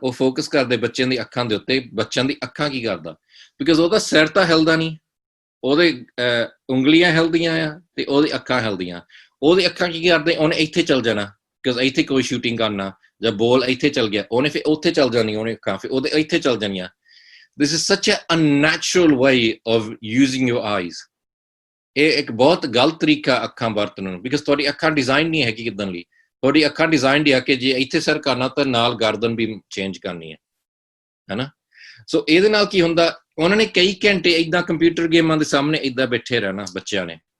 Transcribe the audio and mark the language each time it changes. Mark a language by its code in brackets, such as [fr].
[pa] ਉਹ ਫੋਕਸ ਕਰਦੇ ਬੱਚਿਆਂ ਦੀ ਅੱਖਾਂ ਦੇ ਉੱਤੇ, ਬੱਚਿਆਂ ਦੀ ਅੱਖਾਂ ਕੀ ਕਰਦਾ, ਬਿਕਾਜ਼ ਉਹਦਾ ਸਿਰ ਤਾਂ ਹਿਲਦਾ ਨਹੀਂ, ਉਹਦੇ ਉਂਗਲੀਆਂ ਹਿਲਦੀਆਂ ਆ ਤੇ ਉਹਦੀ ਅੱਖਾਂ ਹਿਲਦੀਆਂ। ਉਹਦੀ ਅੱਖਾਂ ਕੀ ਕਰਦੇ, ਉਹਨੇ ਇੱਥੇ ਚੱਲ ਜਾਣਾ, ਬਿਕਾਜ਼ ਇੱਥੇ ਕੋਈ ਸ਼ੂਟਿੰਗ ਕਰਨਾ, ਜਾਂ ਬੋਲ ਇੱਥੇ ਚੱਲ ਗਿਆ, ਉਹਨੇ ਫਿਰ ਉੱਥੇ ਚੱਲ ਜਾਣੀ, ਉਹਨੇ ਅੱਖਾਂ ਫਿਰ ਉਹਦੇ ਇੱਥੇ ਚੱਲ ਜਾਣੀਆਂ। [en] This is such an unnatural way of using your eyes. [pa] ਇਹ ਇੱਕ ਬਹੁਤ ਗਲਤ ਤਰੀਕਾ ਅੱਖਾਂ ਵਰਤਣ ਨੂੰ, ਬਿਕਾਜ਼ ਤੁਹਾਡੀ ਅੱਖਾਂ ਡਿਜ਼ਾਈਨ ਨਹੀਂ ਹੈਗੀ ਕਿੱਦਾਂ ਲਈ। ਤੁਹਾਡੀ ਅੱਖਾਂ ਡਿਜ਼ਾਈਨ ਆ ਕਿ ਜੇ ਇੱਥੇ ਸਿਰ ਕਰਨਾ ਤਾਂ ਨਾਲ ਗਰਦਨ ਵੀ ਚੇਂਜ ਕਰਨੀ ਹੈ, ਹਨਾ। ਸੋ ਇਹਦੇ ਨਾਲ ਕੀ ਹੁੰਦਾ, ਉਹਨਾਂ ਨੇ ਕਈ ਘੰਟੇ ਏਦਾਂ ਕੰਪਿਊਟਰ ਗੇਮਾਂ ਦੇ ਸਾਹਮਣੇ ਏਦਾਂ ਬੈਠੇ ਰਹਿਣਾ ਬੱਚਿਆਂ ਨੇ।